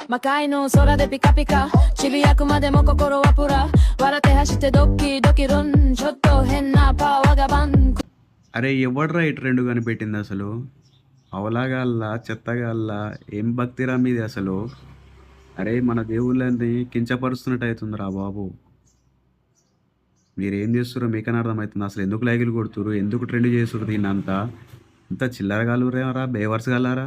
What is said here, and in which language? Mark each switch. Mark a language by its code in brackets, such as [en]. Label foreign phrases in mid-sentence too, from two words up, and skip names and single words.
[ja] 魔界の空でピカピカちびやくまでも心はプラ笑って走ってドッキドキルンちょっと変なパワーがバン [te] అరే ఎవడ్రా ఈ ట్రెండ్ కనిపెట్టింది అసలు? అవలాగాల్లా చెత్తగాల్లా ఏం భక్తిరా మీది అసలు? అరే మన దేవుళ్ళని కించపరుస్తున్నట్టు అవుతుందిరా బాబు. మీరేం చేస్తుర్రో మీకనే అర్థమవుతుంది. అసలు ఎందుకు లైకులు కొడుతుర్రు? ఎందుకు ట్రెండ్ చేసుర్రు దీన్నంతా? ఇంత చిల్లర గాలురేమరా బేవర్స్ గాలారా?